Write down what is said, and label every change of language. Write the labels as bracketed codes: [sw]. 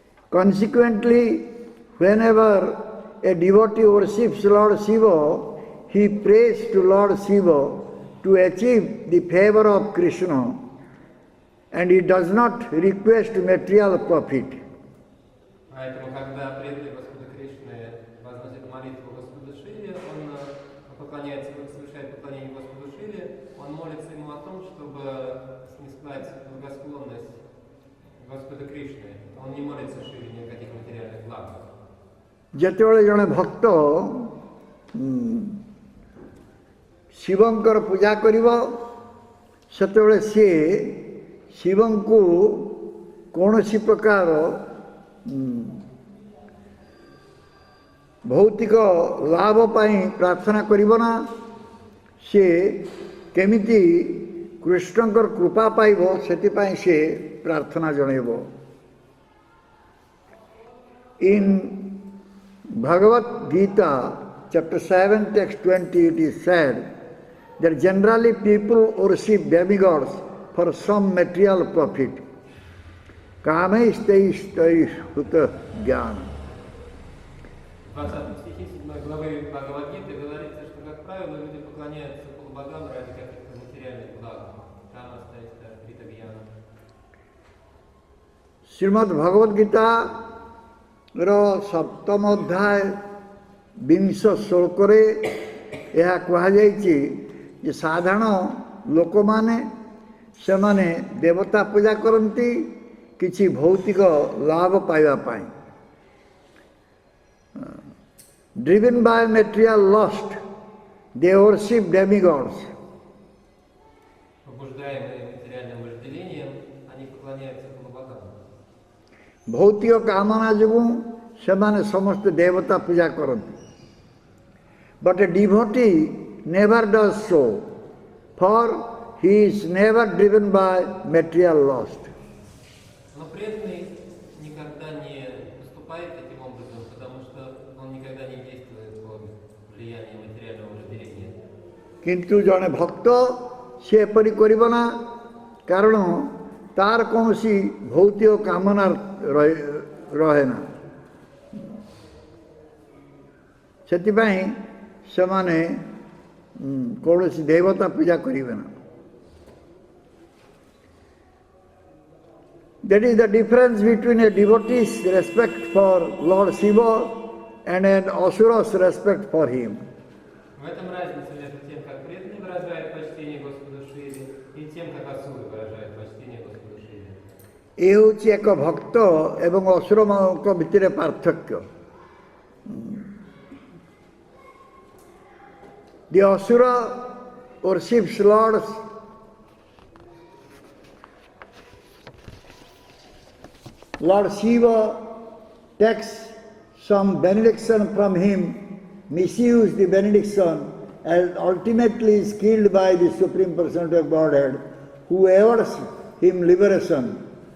[en] Consequently, whenever a devotee worships Lord Shiva, he prays to Lord Shiva to achieve the favor of Krishna, and he does not request material profit. [ru] Поэтому, когда преданный Господа Кришны возносит молитву Господу Шиве, он поклоняется, совершает поклонение Господу Шиве, он молится ему о том, чтобы снискать благосклонность Господа Кришны. Он не молится Шиве ни о каких материальных благах. [or] ଯେତେବେଳେ ଜଣେ ଭକ୍ତ ଶିବଙ୍କର ପୂଜା କରିବ, ସେତେବେଳେ ସିଏ ଶିବଙ୍କୁ କୌଣସି ପ୍ରକାର ଭୌତିକ ଲାଭ ପାଇଁ ପ୍ରାର୍ଥନା କରିବ ନା, ସିଏ କେମିତି କୃଷ୍ଣଙ୍କର କୃପା ପାଇବ ସେଥିପାଇଁ ସେ ପ୍ରାର୍ଥନା ଜଣାଇବ। [en] In Bhagavad Gita, chapter 7, text 20, it is said that generally people worship demigods for some material profit. Kamaistaishtaishhuta jnana. [ru] В 20 стихе 7 главы Бхагавад-гиты говорится, что, как правило, люди поклоняются полубогам ради каких-то материальных благ. Камастаистаиштритагьяна. [or] Srimad Bhagavad Gita ସପ୍ତମ ଅଧ୍ୟାୟ 20 ଶ୍ଳୋକରେ ଏହା କୁହାଯାଇଛି ଯେ ସାଧାରଣ ଲୋକମାନେ ସେମାନେ ଦେବତା ପୂଜା କରନ୍ତି କିଛି ଭୌତିକ ଲାଭ ପାଇବା ପାଇଁ। [en] Driven by material lust, they worship demigods. [ru] Побуждаемые материальным вожделением, они поклоняются полубогам. [or] ଭୌତିକ କାମନା ଯୋଗୁଁ ସେମାନେ ସମସ୍ତେ ଦେବତା ପୂଜା କରନ୍ତି। [en] But a devotee never does so, for he is never driven by material lust. [ru] Но преданный никогда не поступает таким образом, потому что он никогда не действует под влиянием материального вожделения. [or] କିନ୍ତୁ ଜଣେ ଭକ୍ତ ସେ ଏପରି କରିବ ନା, କାରଣ ତାର କୌଣସି ଭୌତିକ କାମନା ରହେ ନା, ସେଥିପାଇଁ ସେମାନେ କୌଣସି ଦେବତା ପୂଜା କରିବେ ନା। [en] That is the difference between a devotee's respect for Lord Shiva and an asura's respect for him. [ru] В этом разница между тем, как преданный выражает почтение Господу Шиве, и тем, как асуры выражают почтение Господу Шиве. [or] ଏ ହେଉଛି ଏକ ଭକ୍ତ ଏବଂ ଅସୁରଙ୍କ ଭିତରେ ପାର୍ଥକ୍ୟ। [en] The asura worships Lord Shiva, takes some benediction from him, misuse the benediction, and ultimately is killed by the Supreme Personality of Godhead, who awards him liberation.